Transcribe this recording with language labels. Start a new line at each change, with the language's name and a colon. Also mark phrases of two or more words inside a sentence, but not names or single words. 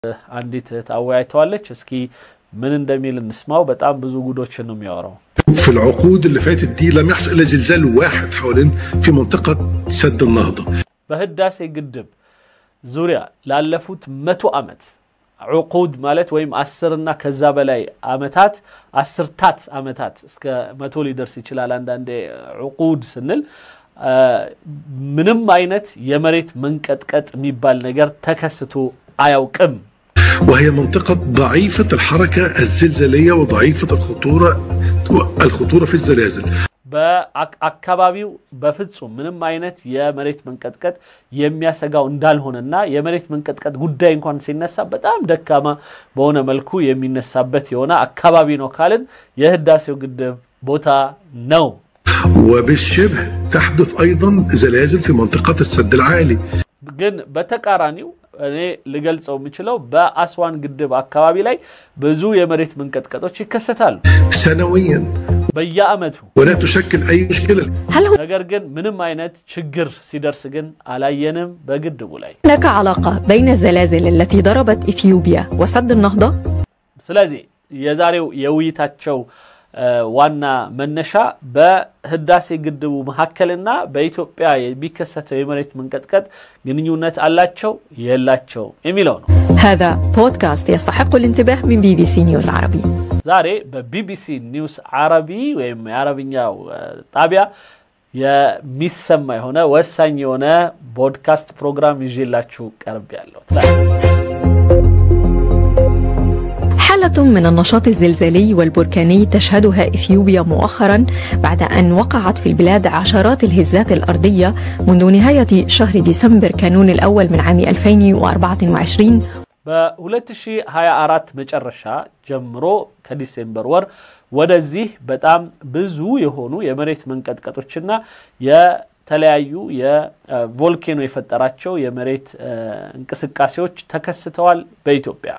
Amharic: አንዲት ታዋይቷለች እስኪ ምን እንደሚል እንስማው በጣም ብዙ ጉዶችን ነው የሚያወራው
Arabic: في العقود اللي فاتت دي لم يحصل الا زلزال واحد حوالين في منطقه سد النهضه
Amharic: በህዳሴ ግድብ ዙሪያ ላለፉት 100 ዓመት عقود ማለት ወይም 10 እና ከዛ በላይ ዓመታት 10ታት ዓመታት እስከ 100 ሊደርስ ይችላል አንዳንዴ عقود ስንል ምንም አይነት የመሬት መንቀጥቀጥ የሚባል ነገር ተከስቶ አያውቅም
Arabic: وهي منطقة ضعيفة الحركة الزلزالية وضعيفة الخطورة في الزلازل
Amharic: በአካባቢው በፍጹም ምንም አይነት የመሬት መንቀጥቀጥ የሚያሰጋው እንዳልሆነና የመሬት መንቀጥቀጥ ጉዳይ እንኳን ሲነሳ በጣም ደካማ በሆነ መልኩ የሚነሳበት የሆነ አካባቢ ነው ካልን የህዳሴው ግድብ ቦታ ነው
Arabic: وبالشبه تحدث أيضا زلازل في منطقة السد العالي
Amharic: ግን በተቃራኒው እኔ ልገልጸው የምችለው በአስዋን ግድብ አካባቢ ላይ ብዙ የመሬት መንቀጥቀጦች ይከሰታሉ
Arabic: سنويا
Amharic: በየአመቱ
Arabic: ولا تشكل أي مشكلة
Amharic: ነገር ግን ምንም አይነት ችግር ሲደርስ ግን አላየንም በግድቡ ላይ
Arabic: هناك علاقة بين الزلازل التي ضربت إثيوبيا وسد النهضة
Amharic: ስለዚህ የዛሬው የውይይታቸው ዋና መነሻ በህዳሴ ግድቡ መሐከልና በኢትዮጵያ የሚከሰተው የመሬት መንቀጥቀጥ ግንኙነት አላቸው የላቸው የሚለው ነው
Arabic: هذا بودكاست يستحق الانتباه من BBC نيوز عربي
Amharic: ዛሬ በቢቢሲ ኒውስ አረቢ ወይም የአረብኛው ጣቢያ የሚሰማ የሆነ ወሳኝ የሆነ ፖድካስት ፕሮግራም ይዤላችሁ ቀርቤያለሁ
Arabic: حالة من النشاط الزلزالي والبركاني تشهدها إثيوبيا مؤخراً بعد أن وقعت في البلاد عشرات الهزات الأرضية منذ نهاية شهر ديسمبر كانون الأول من عام 2024
Amharic: በ2024 መጨረሻ ጀምሮ ከዲሴምበር ወር ወደዚህ በጣም ብዙ የሆኑ የመሬት መንቀጥቀጦችና የተለያዩ የቮልኬኖ የፈጠራቸው የመሬት እንቅስቃሴዎች ተከስተዋል በኢትዮጵያ